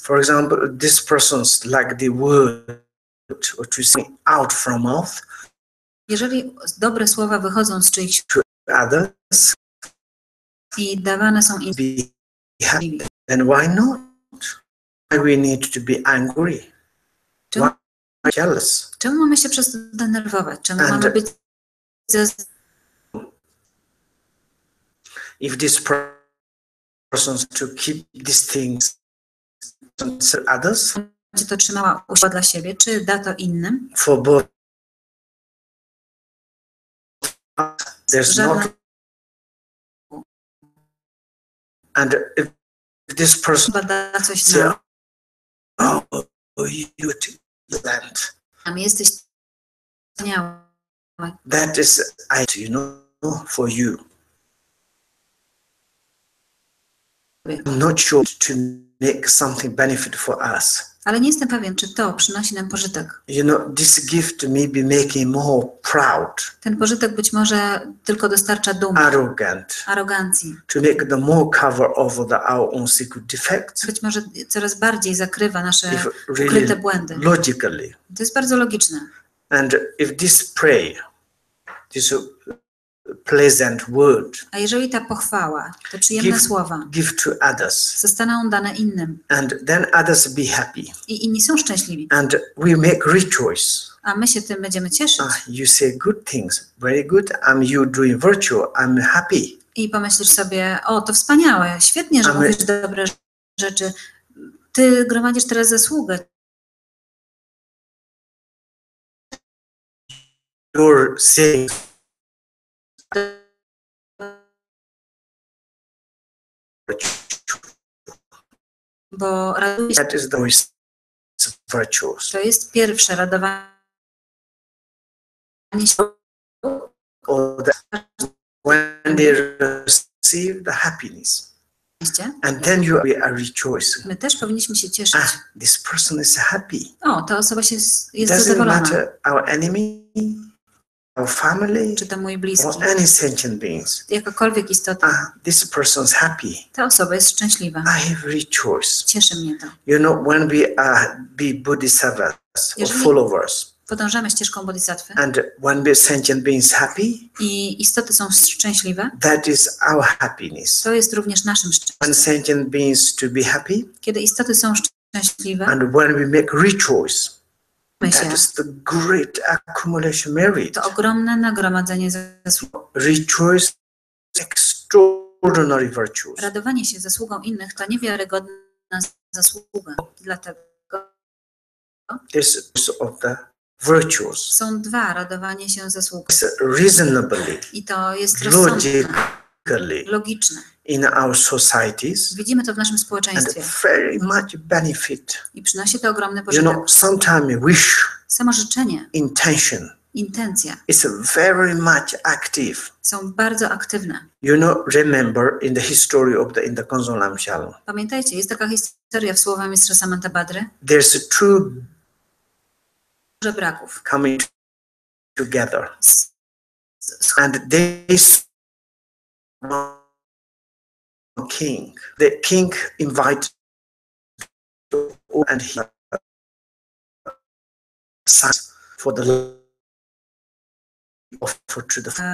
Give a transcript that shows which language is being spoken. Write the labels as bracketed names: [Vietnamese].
[English] For example, this person's like the word or to say out from mouth. [Polish] Jeżeli dobre słowa wychodzą z czyichś [English] to others [Polish] i dawane są im, [English] then why not? Why we need to be angry? Why jealous? [Polish] Czemu mamy się przez to denerwować? Czemu mamy być [English] if this person to keep these things to others, [Polish] będzie to trzymała usiła dla siebie, czy da to innym? [English] For both, there's not. And if this person say, oh, you land. [Polish] Jesteś wspaniały. [English] That is, you know, for you. I'm not sure to make something benefit for us. [Polish] Ale nie jestem pewien, czy to przynosi nam pożytek. [English] You know, this gift may be making more proud. [Polish] Ten pożytek być może tylko dostarcza dumy, arogancji. [English] To make the more cover over our own secret defects. [Polish] Być może coraz bardziej zakrywa nasze ukryte błędy. [English] Logically. [Polish] To jest bardzo logiczne. [English] And if this prayer, this pleasant word, [Polish] a jeżeli ta pochwała, te przyjemne słowa [English] give to others, [Polish] zostaną dane innym, [English] and then others be happy, [Polish] i inni są szczęśliwi, [English] and we make rejoice, [Polish] a my się tym będziemy cieszyć, [English] you say good things, very good, you doing virtue, I'm happy. [Polish] I pomyślisz sobie, o, to wspaniałe, świetnie, że mówisz dobre rzeczy, ty gromadzisz teraz zasługę. [English] You're saying [Polish] bo [English] that is the virtues. [Polish] To jest pierwsze radowanie się. [English] When they receive the happiness, and then you are rejoicing. [Polish] My też powinniśmy się cieszyć. [English] This person is happy. [Polish] O, ta osoba jest zadowolona. [English] Doesn't matter our enemy. our family, [Polish] czy to mój bliski, [English] or any sentient beings. [Polish] jakakolwiek istota, [English] This person's happy. [Polish] ta osoba jest szczęśliwa. [English] I have rejoiced. [Polish] Cieszy mnie to. [English] You know, when we be bodhisattvas or [Polish] Jeżeli [English] followers, [Polish] podążamy ścieżką Bodhisattwy [English] and when we sentient beings happy, [Polish] i istoty są szczęśliwe, [English] that is our happiness. [Polish] to jest również naszym [English] When [Polish] szczęściem. [English] sentient beings to be happy, [Polish] Kiedy istoty są szczęśliwe, [English] and when we make rejoice, [Polish] my [English] that [Polish] się, [English] is the great accumulation merit. [Polish] to ogromne nagromadzenie zasług. [English] Rejoice extraordinary virtues. [Polish] Radowanie się zasługą innych to niewiarygodna zasługa. Dlatego [English] This is of the virtues. [Polish] są dwa: radowanie się zasługą. [English] It's reasonably, [Polish] I to jest rozsądne, [English] logically [Polish] logiczne. [English] in our societies, [Polish] Widzimy to w naszym [English] and [Polish] społeczeństwie [English] very much benefit. [Polish] i przynosi to ogromny [English] You [Polish] pożytek. [English] know, sometimes wish, [Polish] Samo życzenie, [English] intention [Polish] intencja [English] is very much active. [Polish] są bardzo aktywne. [English] You know, remember in the history of in the Konzon Lamshal, [Polish] Pamiętajcie, jest taka historia w słowa mistrza Samantabhadry, [English] there's two [Polish] żebraków. [English] coming together, and this king. The king invited, and he for the offer to the